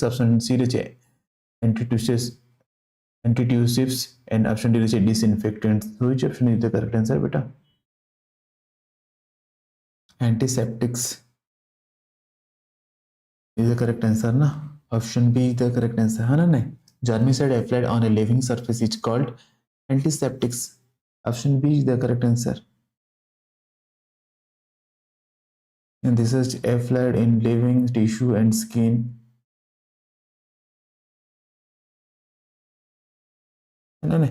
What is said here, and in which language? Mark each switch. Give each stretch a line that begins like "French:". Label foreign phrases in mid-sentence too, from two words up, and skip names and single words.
English: Option C is antitussives, antitussives, and option D is disinfectants. So which option is the correct answer, beta? Antiseptics is the correct answer, na? Option B is the correct answer.
Hindi: हाँ ना नहीं?
English: Germicide applied on a living surface is called antiseptics. Option B is the correct answer. And this is applied in living tissue and skin. No, no.